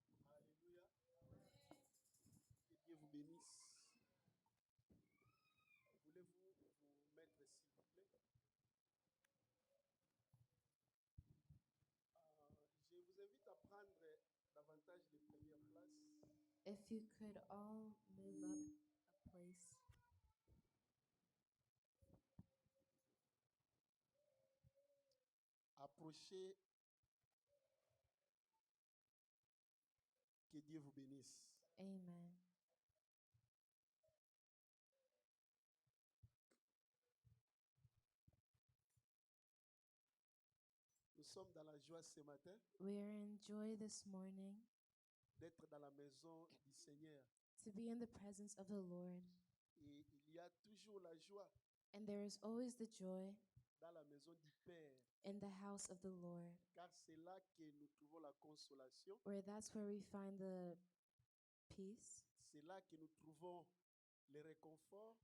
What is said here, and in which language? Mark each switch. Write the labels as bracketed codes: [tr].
[fr] Alléluia. Que Dieu vous bénisse. Voulez-vous vous mettre, s'il vous plaît? Je vous invite à prendre davantage les premières places. [en] If you could all move up a place. [fr] Approchez. Que Dieu vous bénisse. Amen. Nous sommes dans la joie ce matin [en] We are in joy this morning [fr] d'être dans la maison du Seigneur. [en] to be in the presence of the Lord. [fr] Et il y a toujours la joie [en] And there is always the joy [fr] dans la maison du Père. [en] in the house of the Lord, [fr] Car c'est là que nous trouvons la consolation. [en] where that's where we find the peace. [fr] C'est là que nous trouvons le réconfort.